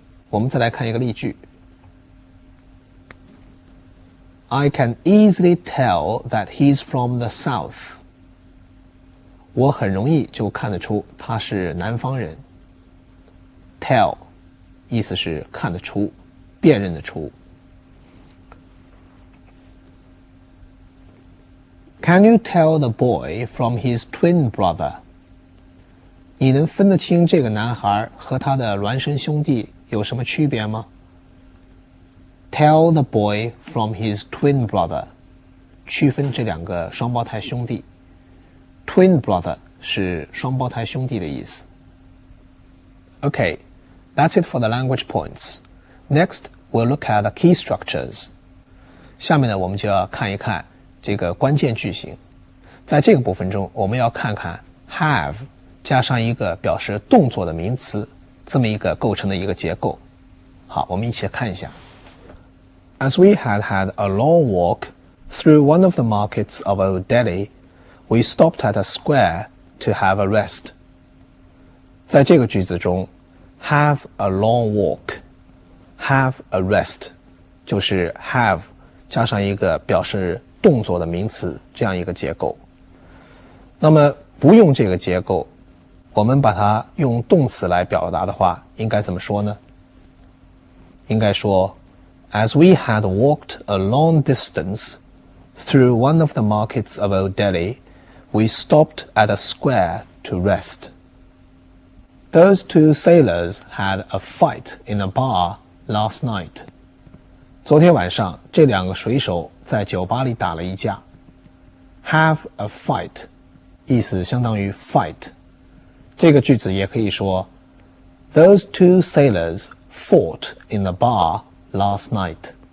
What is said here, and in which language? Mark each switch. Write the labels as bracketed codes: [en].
[zh] 我们再来看一个例句。 [en] I can easily tell that he's from the south. [zh] 我很容易就看得出他是南方人。Tell 意思是看得出，辨认得出。 [en] Can you tell the boy from his twin brother? [zh] 你能分得清这个男孩和他的孪生兄弟有什么区别吗？ [en] Tell the boy from his twin brother. [zh] 区分这两个双胞胎兄弟。Twin brother 是双胞胎兄弟的意思。 [en] Okay, that's it for the language points. Next, we'll look at the key structures. [zh] 下面呢，我们就要看一看这个关键句型。在这个部分中，我们要看看 have 加上一个表示动作的名词，这么一个构成的一个结构。好，我们一起看一下。 [en] As we had a long walk through one of the markets of Old Delhi, we stopped at a square to have a rest. [zh] 在这个句子中 [en] have a long walk, have a rest [zh] 就是 have 加上一个表示动作的名词这样一个结构。那么不用这个结构，我们把它用动词来表达的话，应该怎么说呢？应该说 [en] As we had walked a long distance through one of the markets of Old Delhi, we stopped at a square to rest. Those two sailors had a fight in a bar last night. [zh] 昨天晚上，这两个水手在酒吧里打了一架。 [en] Have a fight [zh] 意思相当于 fight。这个句子也可以说 [en] Those two sailors fought in a bar last night.